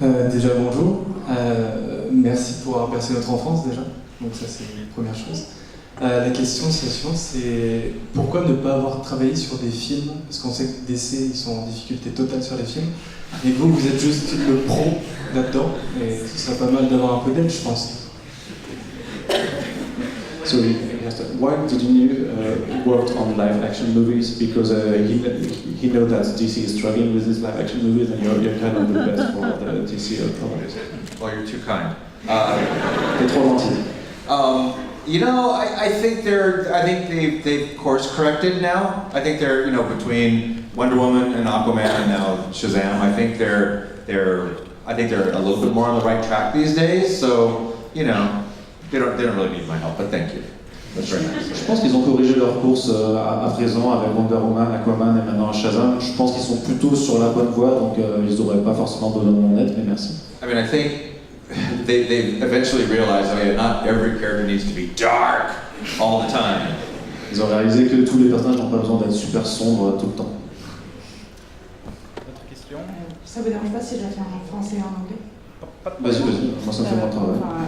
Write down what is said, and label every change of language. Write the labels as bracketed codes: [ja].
[fr] Déjà bonjour, merci pour avoir percé notre enfance déjà, donc ça c'est la première chose. La question c'est la suivante, c'est pourquoi ne pas avoir travaillé sur des films, parce qu'on sait que DC ils sont en difficulté totale sur les films, et vous êtes juste le pro là-dedans, et ce serait pas mal d'avoir un peu d'aide je pense. [en] So why didn't you work on live action movies? Because he knows that DC is struggling with these live action movies, and you're kind of the best for the DC project. Well, you're too kind. [fr] T'es trop gentil. [en] You know, I think they've course corrected now. I think they're, you know, between Wonder Woman and Aquaman and now Shazam, I think they're a little bit more on the right track these days. So, you know, they don't really need my help, but thank you. That's very nice. [fr] Je pense qu'ils ont corrigé leur course à présent avec Wonder Woman, Aquaman et maintenant Shazam. Je pense qu'ils sont plutôt sur la bonne voie, donc ils n'auraient pas forcément besoin de mon aide, mais merci. [en] I mean, I think they eventually realized, oh yeah, not every character needs to be dark all the time. [fr] Ils ont réalisé que tous les personnages n'ont pas besoin d'être super sombres tout le temps. Autre question? Ça vous dérange pas si je la fais en français et en anglais? Vas-y, moi ça me fait mon travail.